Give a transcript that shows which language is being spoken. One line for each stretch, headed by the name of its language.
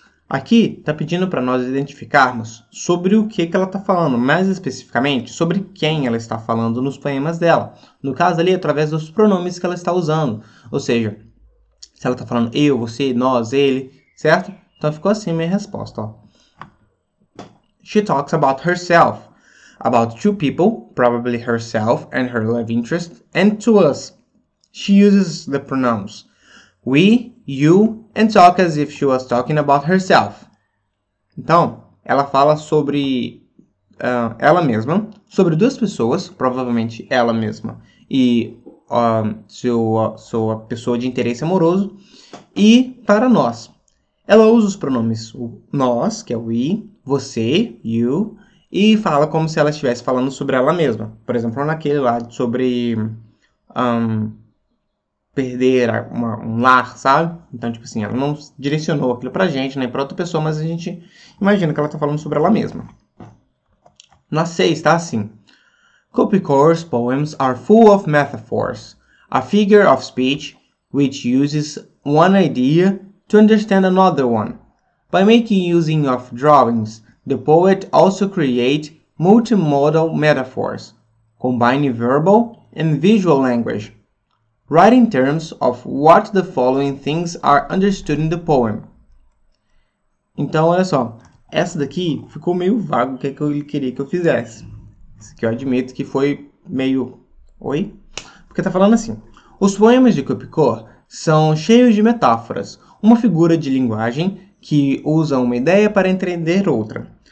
Portuguese: Aqui está pedindo para nós identificarmos sobre o que ela está falando, mais especificamente sobre quem ela está falando nos poemas dela. No caso ali, através dos pronomes que ela está usando. Ou seja, se ela está falando eu, você, nós, ele, certo? Então ficou assim minha resposta. Ó.
English: She talks about herself, about two people, probably herself and her love interest, and to us. She uses the pronouns we, you, and talk as if she was talking about herself.
Portuguese: Então, ela fala sobre ela mesma, sobre duas pessoas, provavelmente ela mesma e sua pessoa de interesse amoroso, e para nós. Ela usa os pronomes o nós, que é o we, você, you, e fala como se ela estivesse falando sobre ela mesma. Por exemplo, naquele lá sobre perder um lar, sabe? Então, tipo assim, ela não direcionou aquilo pra gente, nem pra outra pessoa, mas a gente imagina que ela tá falando sobre ela mesma. Na 6, tá assim.
English: Copy Core's poems are full of metaphors, a figure of speech which uses one idea to understand another one. By making using of drawings, the poet also creates multimodal metaphors, combining verbal and visual language. Write in terms of what the following things are understood in the poem.
Portuguese: Então, olha só. Essa daqui ficou meio vago o que ele queria que eu fizesse. Isso aqui eu admito que foi meio... Oi? Porque tá falando assim. Os poemas de Copy Core são cheios de metáforas. Uma figura de linguagem que usa uma ideia para entender outra.